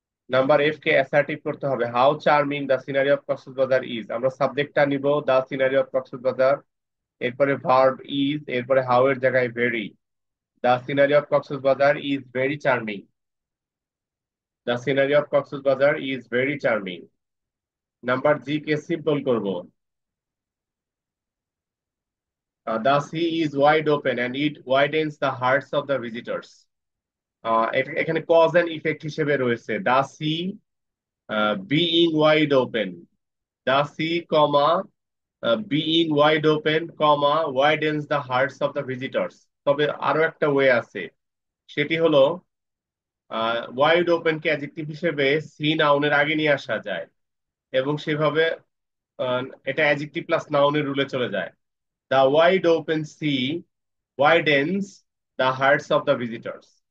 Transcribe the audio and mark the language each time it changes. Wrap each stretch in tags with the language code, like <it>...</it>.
<bn>Number F কে assertive করতে হবে,</bn> <en>How charming the scenery of Cox's Bazar is.</en> <bn>আমরা সাবজেক্টটা নিব দ্য সিনারি অফ কক্সবাজার, এরপরে ভার্ব ইজ, এরপরে হাউ এর জায়গায় very.</bn> <en>The scenery of Cox's Bazar is very charming, the scenery of Cox's Bazar is very charming.</en> <bn>Number G K simple করব,</bn> <en>the sea is wide open and it widens the hearts of the visitors.</en> <bn>এখানে cause and effect হিসেবে রয়েছে,</bn> <en>the sea being wide open, the sea comma being wide open comma widens the hearts of the visitors।</en> <bn>তবে আরো একটা way আছে, সেটি হলো wide open কে adjective হিসেবে সি নাউনের আগে নিয়ে আসা যায়, এবং সেভাবে আহ, এটা অ্যাডজেক্টিভ প্লাস নাউনের রুলে চলে যায়।</bn> <en>The wide open sea widens the hearts of the visitors.</en>